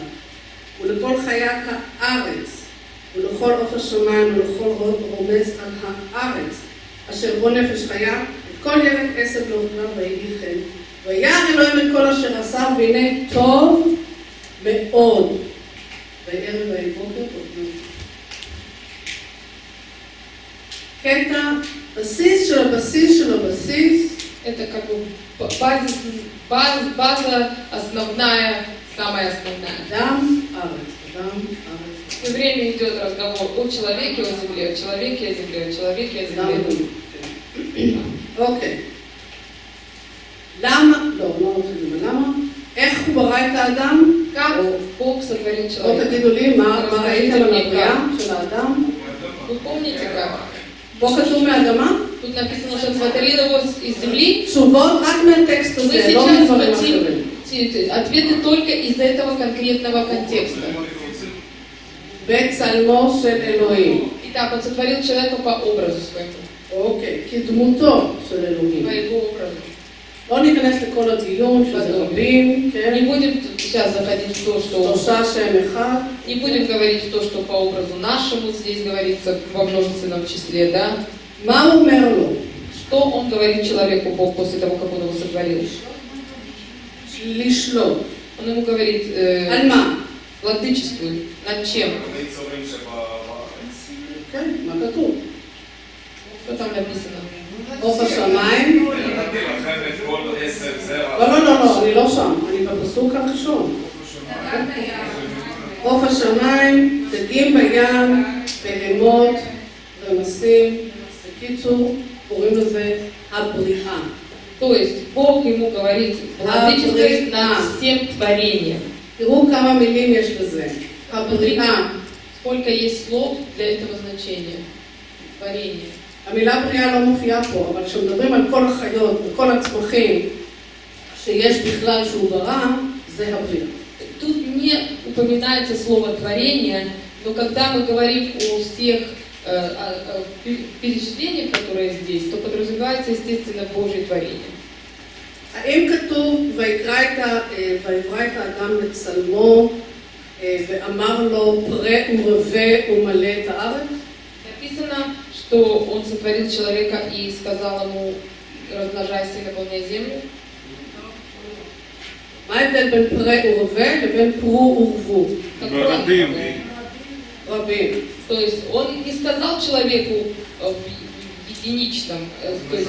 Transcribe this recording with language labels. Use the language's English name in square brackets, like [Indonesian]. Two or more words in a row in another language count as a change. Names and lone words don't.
[Hebrew] ולכל חיה כארץ, ולכל עוף השמיים ולכל רומס על הארץ, אשר בו נפש חיה, את כל ירק עשב לאוכלה ויהי כן. וירא אלוהים את כל אשר עשה, והנה טוב מאוד. ויערב ויהי בוקר טוב. קטע בסיס של הבסיס של הבסיס. [Russian] Это как бы база основная, самая основная. [Hebrew] אדם ארץ, אדם ארץ. [Russian] Все время идет разговор о человеке, о земле, о человеке, о земле, о человеке, о земле. [Hebrew] אוקיי. למה? לא רוצה למה. איך הוא ברא את האדם? [Russian] Как Бог сотворил [Hebrew] בואו [Russian] человека? [Hebrew] תגידו לי, מה ראיתם על הבריאה של האדם? [Russian] Вы помните как? [Hebrew] פה כתוב מהאדמה? [Russian] Тут написано, что сотворил его из земли. [Hebrew] תשובות רק מהטקסט [Russian] Мы [Hebrew] הזה, לא [Russian] сейчас [Hebrew] מדברים אחרים. [Russian] хотим ответы только из этого конкретного контекста. [Hebrew] בצלמו של אלוהים. [Russian] Итак, он сотворил человека по образу своему, [Hebrew] אוקיי, כדמותו של אלוהים. [Russian] по его образу. [Hebrew] לא ניכנס לכל הדיון, שזה רבים, [Russian] Не [Hebrew] כן? [Russian] будем сейчас заходить в то, что [Hebrew] שלושה שם אחד. [Russian] не будем говорить в то, что по образу нашему здесь говорится во множественном числе, да? [Hebrew] מה הוא אומר לו? [Russian] Что он говорит человеку Бог после того, как он его сотворил? [Hebrew] לשלוט. [Russian] Он ему говорит, [Hebrew] על מה? [Russian] владычествуй, над чем? [Hebrew] היצורים שבארץ. כן, מה כתוב? [Russian] Что там написано? [Hebrew] עוף השמיים. נתתי לכם את כל עשב זרע. לא, אני לא שם, אני בפסוק הראשון. עוף השמיים, דגים בים, בהמות, רמסים. בקיצור, קוראים לזה הבריאה. [Russian] То есть Бог ему говорит, владычествуй над всем творением. [Hebrew] תראו כמה מילים יש לזה. הבריאה. [Russian] Сколько есть слов для этого значения? Творение. [Hebrew] המילה בריאה לא מופיעה פה, אבל כשמדברים על כל החיות וכל הצמחים שיש בכלל שהוא ברא, זה הבריאה. [Russian] Тут не упоминается слово творение, но когда мы говорим о всех перечислениях, которые здесь, то подразумевается, естественно, Божье творение. [Hebrew] האם כתוב ויקרא את האדם לצלמו ואמר לו פרה ורבה ומלא את הארץ? [Russian] Написано, что он сотворил человека и сказал ему, размножайся и наполняй землю. [Hebrew] מה ההבדל בין פרה ורבה לבין פרו ורבו? רבים. רבים. [Russian] То есть он не сказал человеку в единичном, то есть